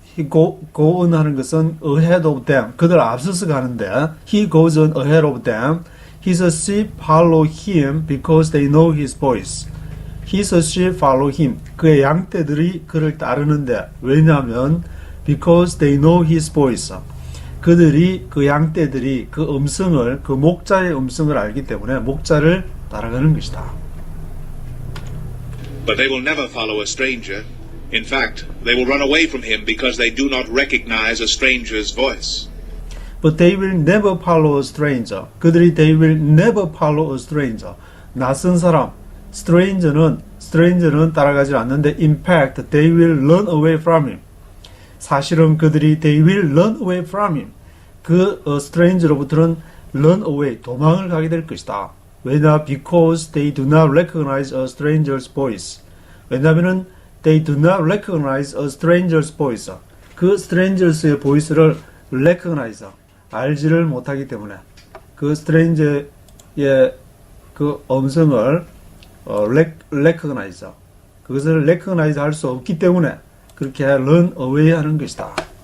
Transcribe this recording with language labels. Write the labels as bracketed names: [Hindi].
[English] go on [Korean] 하는 것은 [English] ahead of them. [Korean] 그들 앞서서 가는데 [English] he goes on ahead of them. His sheep follow him because they know his voice. His sheep follow him. [Korean] 그의 양떼들이 그를 따르는데 왜냐하면 [English] because they know his voice. [Korean] 그 양떼들이 그 음성을 그 목자의 음성을 알기 때문에 목자를 따라가는 것이다. [English] But they will never follow a stranger. In fact, they will run away from him because they do not recognize a stranger's voice. But they will never follow a stranger. [Korean] 그들이 [English] they will never follow a stranger. [Korean] 낯선 사람, [English] stranger는 [Korean] 따라가지 않는데 [English] in fact, they will run away from him. [Korean] 사실은 그들이 [English] they will run away from him. [Korean] 그 stranger로부터는 [English] run away, [Korean] 도망을 가게 될 것이다. 왜냐? [English] Because they do not recognize a stranger's voice. [Korean] 왜냐하면은 [English] They do not recognize a stranger's voice. [Korean] 그 strangers의 voice를 recognize, 알지를 못하기 때문에 그 stranger의 그 음성을 recognize, 그것을 recognize 할 수 없기 때문에 그렇게 [English] run away [Korean] 하는 것이다.